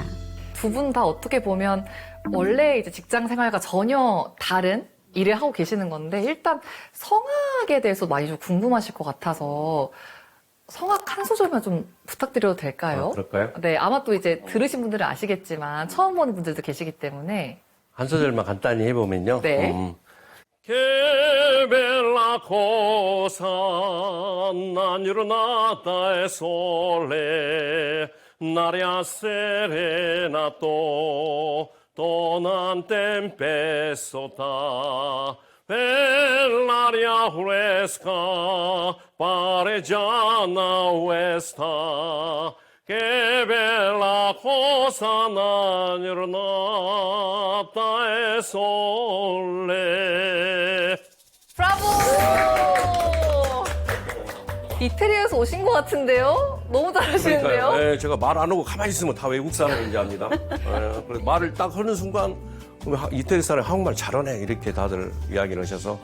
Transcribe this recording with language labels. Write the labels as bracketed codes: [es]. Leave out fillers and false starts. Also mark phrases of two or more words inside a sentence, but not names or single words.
[ko] 두 분 다 어떻게 보면 원래 이제 직장 생활과 전혀 다른 일을 하고 계시는 건데 일단 성악에 대해서 많이 좀 궁금하실 것 같아서 성악 한 소절만 좀 부탁드려도 될까요? 그럴까요? 네, 아마 또 이제 들으신 분들은 아시겠지만 처음 보는 분들도 계시기 때문에 한 소절만 간단히 해보면요. 네. [nap] Che bella cosa una giornata e sole, un'aria serena non tempesta, per l'aria fresca pare già una festa. Che bella cosa una giornata e sole. [ko] 브라보! 이태리에서 오신 것 같은데요? 너무 잘하시는데요? 그러니까요. 네, 제가 말 안 하고 가만히 있으면 다 외국 사람인지 압니다. 그래서 말을 딱 하는 순간 이태리 사람 한국말 잘하네 이렇게 다들 이야기를 하셔서